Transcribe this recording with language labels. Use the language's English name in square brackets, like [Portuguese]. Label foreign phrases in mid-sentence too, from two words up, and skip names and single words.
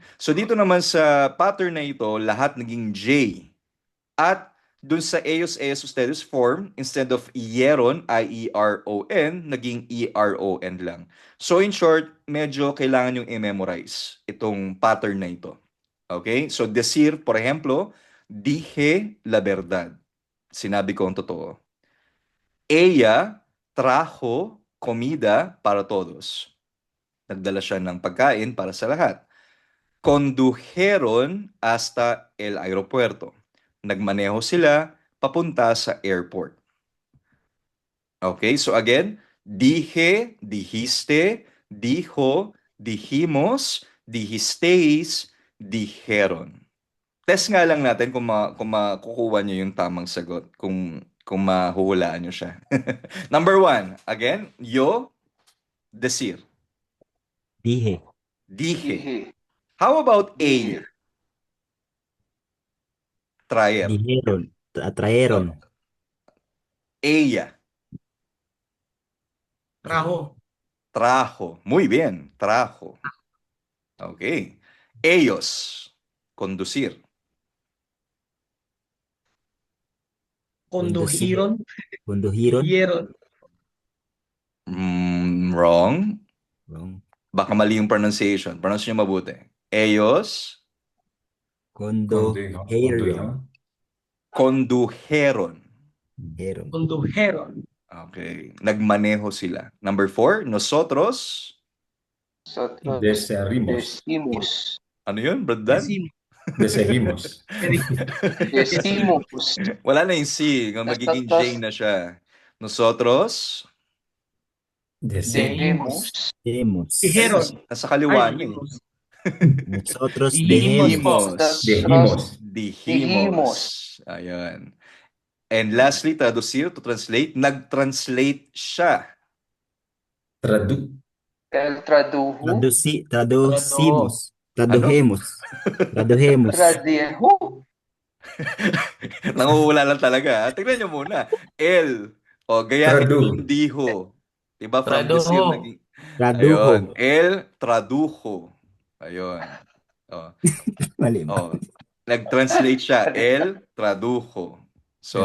[Filipino] So dito naman sa pattern na ito, lahat naging J. At dun sa [Spanish] ellos, ellas, ustedes [Filipino] form, instead of ieron, I-E-R-O-N, naging E-R-O-N lang. [English] So in short, [Filipino] medyo kailangan yung i-memorize itong pattern na ito. Okay? [Spanish] So decir, por ejemplo, dije la verdad. [Filipino] Sinabi ko ang totoo. [Spanish] Ella trajo comida para todos. [Filipino] Nagdala siya ng pagkain para sa lahat. [Spanish] Condujeron hasta el aeropuerto. [Filipino] Nagmaneho sila papunta sa airport. [English] Okay, so again, [Spanish] dije, dijiste, dijo, dijimos, dijisteis, dijeron. [Filipino] Test nga lang natin kung makukuha nyo yung tamang sagot, kung mahuhulaan nyo siya. [English] Number 1, again, [Spanish] yo, decir. Dije. Dije. Dije. [English] How about ella? Traer. [Spanish] Dijeron. Trajeron. Ella. Trajo. Trajo. Muy bien, trajo. Okay. Ellos. Conducir. Condujeron. Condujeron. Hieron. [English] Wrong. Wrong. [Filipino] Baka mali yung pronunciation. Pronounce nyo mabuti. [Spanish] Ellos. Condujeron. Condujeron. Condujeron. Condujeron. [Filipino] Okay. Nagmaneho sila. [English] Number 4, [Spanish] nosotros. Nosotros Desearimos. decimos. [Filipino] Ano yun, Brad Dan? [Spanish] Deseguimos. Decimos. [Filipino] Wala na yung C. Magiging J na siya. [Spanish] Nosotros. Debemos. Demos. Dijeron. [Filipino] Nasa kaliwa Ay, na eh. [Spanish] dijimos. Nosotros Dijimos. dejemos. Dijimos. [Filipino] Ayan. [English] And lastly, traducir, to translate. [Filipino] Nag-translate siya. [Spanish] El tradujo. Traducimos. Tradujemos. Tradujemos. Tradujo. [Filipino] Nanguhula lang talaga. Tignan nyo muna. El. O, gayahin yung diho. Diba? [English] From [Spanish] Tradujo. [Filipino] decir, naging... [Spanish] Tradujo. Ayun. El tradujo. [Filipino] Ayun. O. Mali ba? Oh, nag-translate siya. [Spanish] El tradujo. So